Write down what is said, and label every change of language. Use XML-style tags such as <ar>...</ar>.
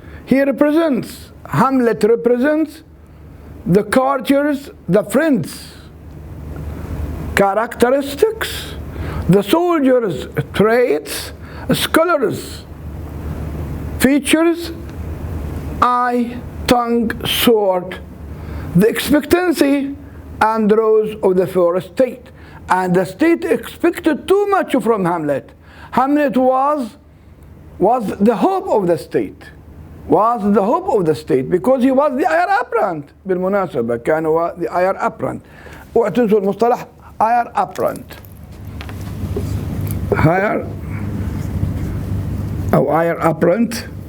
<en>Hamlet represents the courtiers, the friends, characteristics, the soldiers, traits, scholars, features, eye, tongue, sword, the expectancy and rose of the first state. And the state expected too much from Hamlet. Hamlet was the hope of the state. Because he was the heir apparent.</en> <ar>بالمناسبة كان هو</ar> <en>the heir apparent.</en> <ar>اوعوا تنسوا المصطلح heir apparent.</ar> <en>heir أو heir apparent.</en>